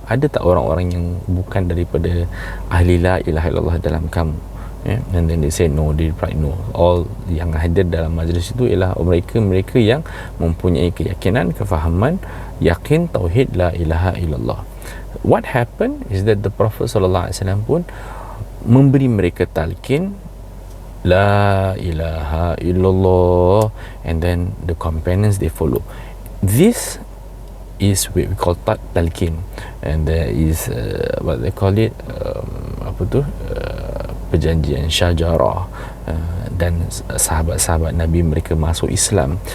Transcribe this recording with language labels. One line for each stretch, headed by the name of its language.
Malay: Ada tak orang-orang yang bukan daripada ahli la ilaha illallah dalam kamu?
English: And then they say no, they replied no.
Malay: All yang hadir dalam majlis itu ialah mereka yang mempunyai keyakinan, kefahaman, yakin tauhid la ilaha illallah.
English: What happened is that the Prophet sallallahu alaihi wasallam
Malay: pun memberi mereka talqin
English: la ilaha illallah, and then the companions they follow. This is what we call talqin, and there is what they call it, perjanjian syajarah,
Malay: dan sahabat-sahabat Nabi mereka masuk Islam.